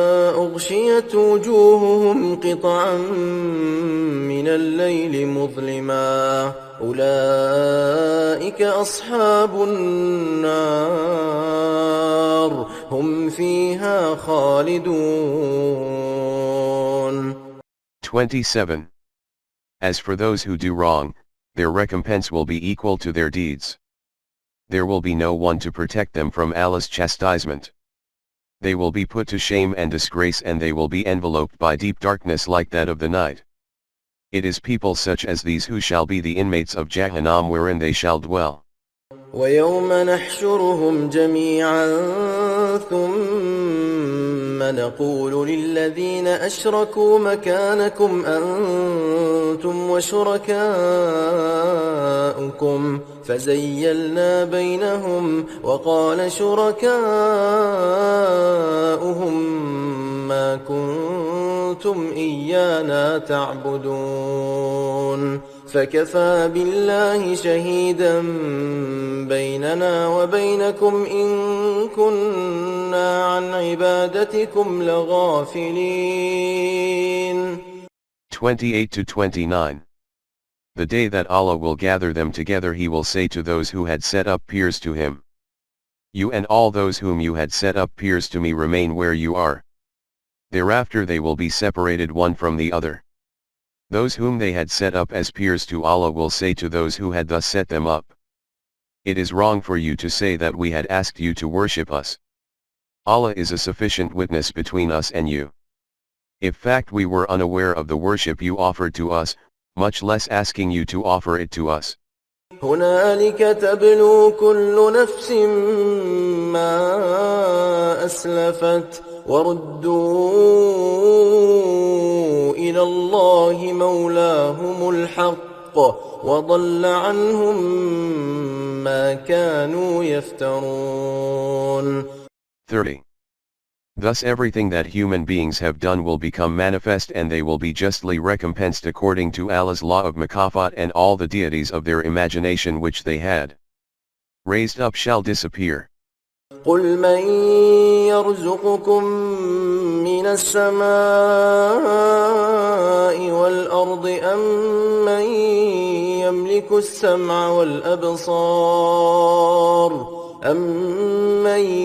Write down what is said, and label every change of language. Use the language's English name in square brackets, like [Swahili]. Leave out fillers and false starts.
[Arabic] أغشيت وجوههم قطعا من الليل مظلما أولئك أصحاب النار هم فيها خالدون. [English] 27. As for those who do wrong, their recompense will be equal to their deeds. There will be no one to protect them from Allah's chastisement. They will be put to shame and disgrace, and they will be enveloped by deep darkness like that of the night. It is people such as these who shall be the inmates of Jahannam, wherein they shall dwell. [Arabic] ويوم نحشرهم جميعا ثم نقول للذين أشركوا مكانكم أنتم وشركاؤكم فزيلنا بينهم وقال شركاؤهم ما كنتم إيانا تعبدون فكفى بالله شهيدا بيننا وبينكم إن كنا عن عبادتكم لغافلين. [English] 28-29. The day that Allah will gather them together, He will say to those who had set up peers to Him, you and all those whom you had set up peers to me remain where you are. Thereafter they will be separated one from the other. Those whom they had set up as peers to Allah will say to those who had thus set them up, it is wrong for you to say that we had asked you to worship us. Allah is a sufficient witness between us and you. If fact we were unaware of the worship you offered to us, much less asking you to offer it to us. [Arabic] هنالك تبلو كل نفس ما أسلفت وردوا إلى الله مولاهم الحق وضل عنهم ما كانوا يفترون. [English] 30. Thus everything that human beings have done will become manifest, and they will be justly recompensed according to Allah's law of Makafat, and all the deities of their imagination which they had raised up shall disappear. [Arabic] قل من يرزقكم من السماء والأرض أم من يملك السمع والأبصار أم من